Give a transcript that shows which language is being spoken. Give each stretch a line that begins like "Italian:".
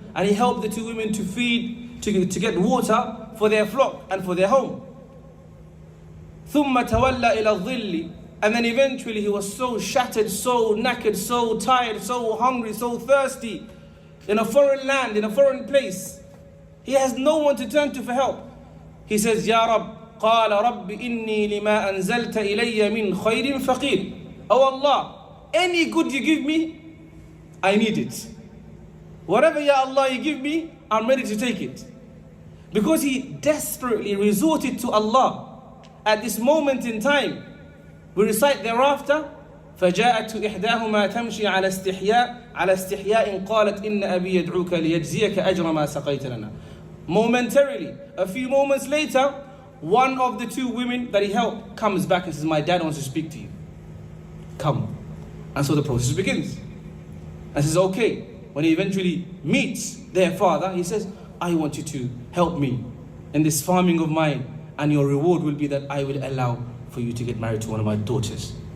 English: And he helped the 2 women to feed, to get water for their flock and for their home.
Arabic: ثُمَّ تَوَلَّى إِلَى الظِّلِّ.
English: And then eventually he was so shattered, so knackered, so tired, so hungry, so thirsty, in a foreign land, in a foreign place. He has no one to turn to for help. He says,
Arabic: Ya Rabb, قال رب إني لما أنزلت إلي من خير فقير.
English: Oh Allah, any good you give me, I need it. Whatever Ya Allah you give me, I'm ready to take it. Because he desperately resorted to Allah at this moment in time. We recite thereafter,
Arabic: فجاءت إحداهما تمشي على استحياء قالت إن أبي يدعوك ليجزيك أجر ما سقيت لنا.
English: Momentarily, a few moments later, one of the 2 women that he helped comes back and says, my dad wants to speak to you. Come. And so the process begins. And says, okay. When he eventually meets their father, he says, I want you to help me in this farming of mine, and your reward will be that I will allow for you to get married to one of my daughters.